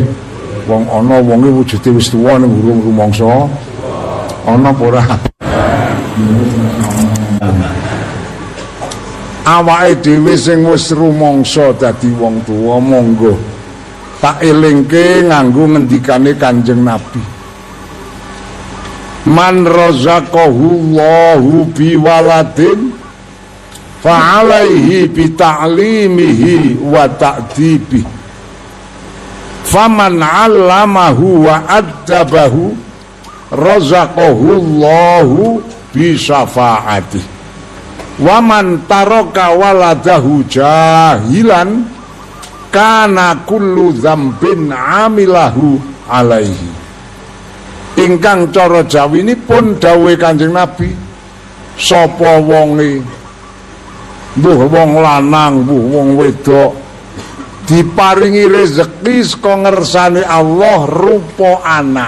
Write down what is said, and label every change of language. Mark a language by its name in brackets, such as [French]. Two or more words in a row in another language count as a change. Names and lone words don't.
[Javanese] Wong ana wonge wujude wis tuwa ning urung rumangsa. Ana apa ora? Awake dhewe sing wis rumangsa dadi wong tuwa monggo tak elingke nganggo ngendikane Kanjeng Nabi. [Arabic] من رزقه الله بولد فعليه بتعليمه وتأديبه. فمن علمه وأدبه رزقه الله بشفاعة. ومن ترك ولده جاهلا كان كل ذنب عمله عليه. [Javanese] Ingkang cara jawinipun dawuhe Kanjeng Nabi, sapa wonge mbuh wong lanang mbuh wong wedok diparingi rezeki saka ngersane Allah rupa anak.